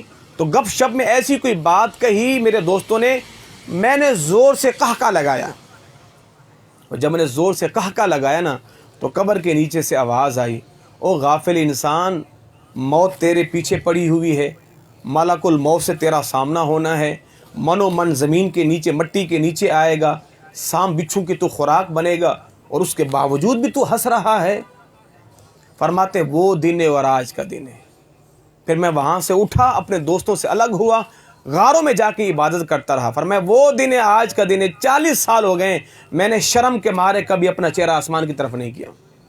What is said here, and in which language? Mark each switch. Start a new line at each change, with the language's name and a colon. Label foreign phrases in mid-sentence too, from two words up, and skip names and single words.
Urdu: تو گپ شپ میں ایسی کوئی بات کہی میرے دوستوں نے، میں نے زور سے قہقہ لگایا. اور جب میں نے زور سے قہقہ لگایا نا تو قبر کے نیچے سے آواز آئی، او غافل انسان، موت تیرے پیچھے پڑی ہوئی ہے، ملک الموت سے تیرا سامنا ہونا ہے، من و من زمین کے نیچے مٹی کے نیچے آئے گا، سام بچھو کی تو خوراک بنے گا اور اس کے باوجود بھی تو ہنس رہا ہے. فرماتے وہ دن ہے اور آج کا دن ہے. پھر میں وہاں سے اٹھا، اپنے دوستوں سے الگ ہوا، غاروں میں جا کے عبادت کرتا رہا. فرمایا وہ دن ہے آج کا دن ہے، 40 سال ہو گئے میں نے شرم کے مارے کبھی اپنا چہرہ آسمان کی طرف نہیں کیا.